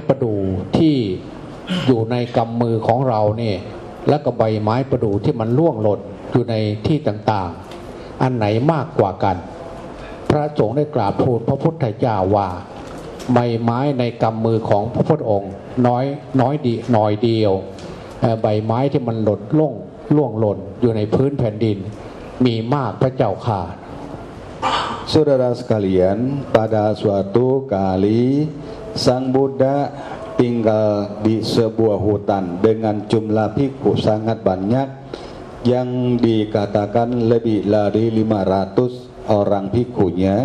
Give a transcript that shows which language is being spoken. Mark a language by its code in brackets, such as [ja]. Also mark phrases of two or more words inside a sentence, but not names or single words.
[th] ประดู่ที่อยู่ในกำมือของเราเนี่ยและก็ใบไม้ประดู่ที่มันร่วงหล่นอยู่ในที่ต่างๆอันไหนมากกว่ากันพระสงฆ์ได้กราบทูลพระพุทธเจ้าว่าใบไม้ในกำมือของพระพุทธองค์น้อยเดียวใบไม้ที่มันหล่นร่วงหล่นอยู่ในพื้นแผ่นดินมีมากพระเจ้าค่ะ [id] Saudara sekalian, pada suatu kali Sang Buddha tinggal di sebuah hutan dengan jumlah bhikkhu sangat banyak yang dikatakan lebih dari 500 orang bhikkhunya.